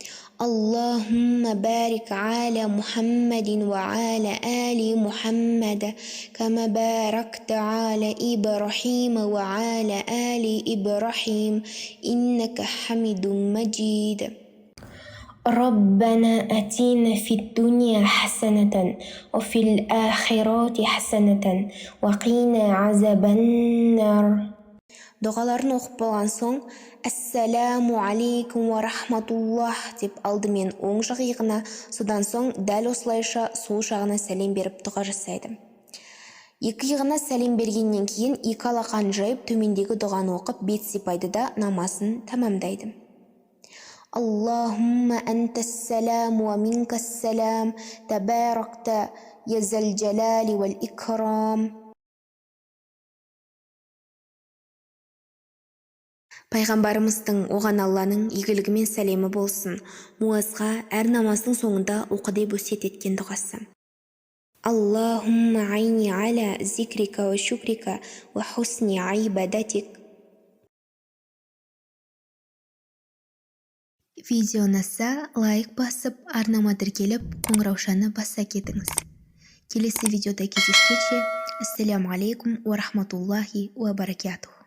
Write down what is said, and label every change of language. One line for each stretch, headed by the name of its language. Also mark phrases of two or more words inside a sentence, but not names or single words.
Arabic: اللهم بارك على محمد وعلى آل محمد كما باركت على إبراهيم وعلى آل إبراهيم إنك حميد مجيد. ربنا آتنا في الدنيا حسنة وفي الآخرات حسنة وقنا عذاب النار.
Kazakh: Дұғаларын оқып болған соң,
Arabic: السلام عليكم ورحمة الله
Kazakh: деп алдымен оң жақ иығына, содан соң дәл осылайша сол жағына сәлем беріп дұға жасайды. Екі иығына сәлем бергеннен кейін екі алақанын жайып төмендегі дұғаны оқып бет сипайды да намазын тамамдайды.
Arabic: اللهم أنت السلام ومنك السلام تباركت يا ذا الجلال والإكرام.
Kazakh: Пайғамбарымыздың оған Алланың игілігі мен сәлемі болсын. Муазға әр намаздың соңында оқы деп өсиет еткен дұғасы.
Arabic: اللهم أعني على ذكرك وشكرك وحسن عبادتك.
Kazakh: Видео ұнаса, лайк басып, арнама тіркеліп, қоңыраушаны баса кетіңіз. Келесі видеода кездескенше,
Arabic: السلام عليكم ورحمة الله وبركاته.